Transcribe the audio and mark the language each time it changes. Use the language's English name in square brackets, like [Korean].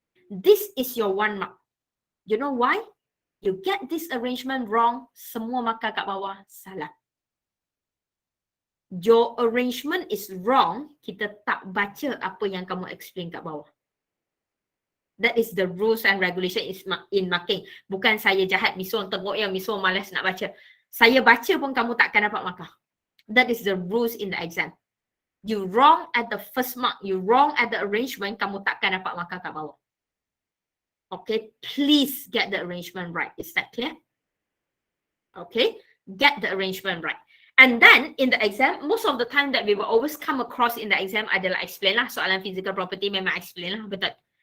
[English] This is your 1 mark. You know why? You get this arrangement wrong, [Malay] semua markah kat bawah salah. [English] Your arrangement is wrong, [Malay] kita tak baca apa yang kamu explain kat bawah. [English] That is the rules and regulation in marking. [Malay] Bukan saya jahat, misuang tengok yang misuang malas nak baca. Saya baca pun kamu takkan dapat markah. [English] That is the rules in the exam. You wrong at the first mark, you wrong at the arrangement, [Malay] kamu takkan dapat markah kat bawah. [English] Okay, please get the arrangement right. Is that clear? Okay, get the arrangement right. And then in the exam, most of the time that we will always come across in the exam [Malay] adalah explain lah, soalan physical property memang explain lah, betul.